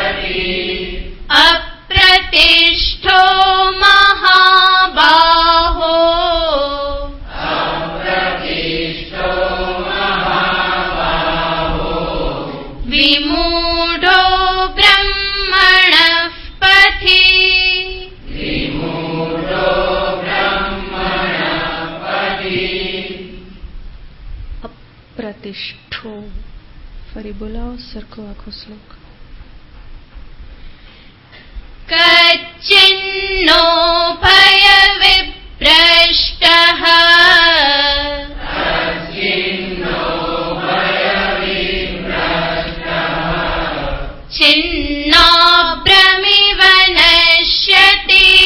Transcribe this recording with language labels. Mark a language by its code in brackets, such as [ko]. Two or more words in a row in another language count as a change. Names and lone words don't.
[sa] अप्रतिष्ठो महाबाहो विमूढो ब्रह्मणः पथि અપ્રતિષ્ઠો. [gu] ફરી બોલાવો સરખો આખો શ્લોક. [sa] कच्चिन्नो भय विप्रष्टः छिन्नाभ्रमिव नश्यति